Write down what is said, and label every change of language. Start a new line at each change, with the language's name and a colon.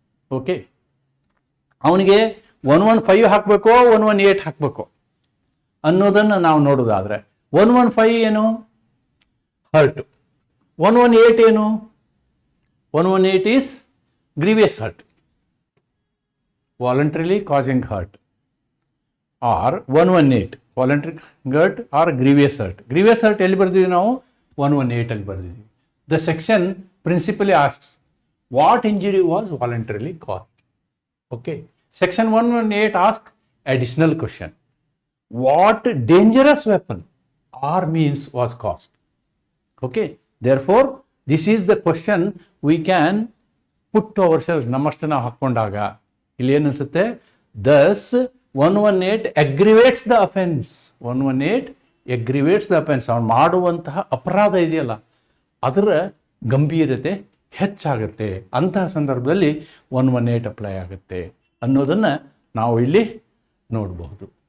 Kannada: Okay, ಅವನಿಗೆ 115 ಹಾಕಬೇಕೋ 118 ಹಾಕಬೇಕು ಅನ್ನೋದನ್ನು ನಾವು ನೋಡೋದಾದರೆ 115 ಏನು? ಹರ್ಟ್. 118 ಏನು?
English: 118 is grievous hurt, voluntarily causing hurt, or 118 voluntary hurt or grievous hurt.
Kannada: Grievous hurt ಎಲ್ಲಿ ಬರ್ದಿದ್ದೀವಿ ನಾವು? 118 ಅಲ್ಲಿ ಬರ್ದಿದ್ದೀವಿ.
English: The section principally asks what injury was voluntarily caused. Okay, section 118 asks additional question: what dangerous weapon or means was caused? Okay, therefore this is the question we can put to ourselves.
Kannada: ನಮ್ಮಷ್ಟು ನಾವು ಹಾಕ್ಕೊಂಡಾಗ ಇಲ್ಲಿ ಏನು ಅನಿಸುತ್ತೆ?
English: thus 118 aggravates the offense. 118 aggravates the offense.
Kannada: ಅವನು ಮಾಡುವಂತಹ ಅಪರಾಧ ಇದೆಯಲ್ಲ ಅದರ ಗಂಭೀರತೆ ಹೆಚ್ಚಾಗುತ್ತೆ. ಅಂತಹ ಸಂದರ್ಭದಲ್ಲಿ 118 ಅಪ್ಲೈ ಆಗುತ್ತೆ ಅನ್ನೋದನ್ನು ನಾವು ಇಲ್ಲಿ ನೋಡಬಹುದು.